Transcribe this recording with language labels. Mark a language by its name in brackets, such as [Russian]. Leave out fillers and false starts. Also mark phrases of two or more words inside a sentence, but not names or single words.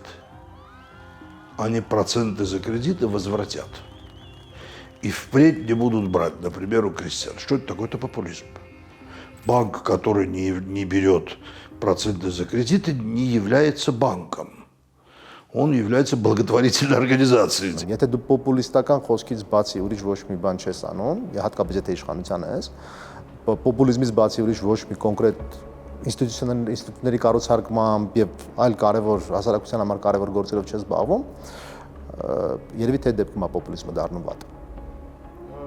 [Russian] Они проценты за кредиты возвратят. И впредь не будут брать, например, у крестьян. Что это такое? Это популизм. Банк, который не берет проценты за кредиты, не является банком. Он является благотворительной организацией. [Armenian] Եթե դու պոպուլիստական խոսքից բացի ուրիշ ոչ մի բան չես անում, հատկապես եթե իշխանության ես, պոպուլիզմից բացի ուրիշ ոչ մի կոնկրետ ինստիտուտների կառուցարկմամբ եւ այլ կարեւոր հասարակության համար կարեւոր գործերով չես զբաղվում, երևի թե դեպքում է պոպուլիզմը դառնում վատ։